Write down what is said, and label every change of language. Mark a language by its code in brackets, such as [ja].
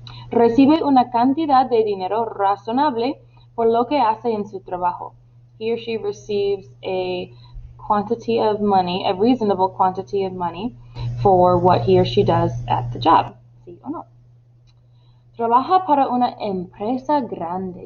[es] Recibe una cantidad de dinero razonable por lo que hace en su trabajo. [en] He or she receives a quantity of money, a reasonable quantity of money for what he or she does at the job. [es] ¿Sí o no? Trabaja para una empresa grande.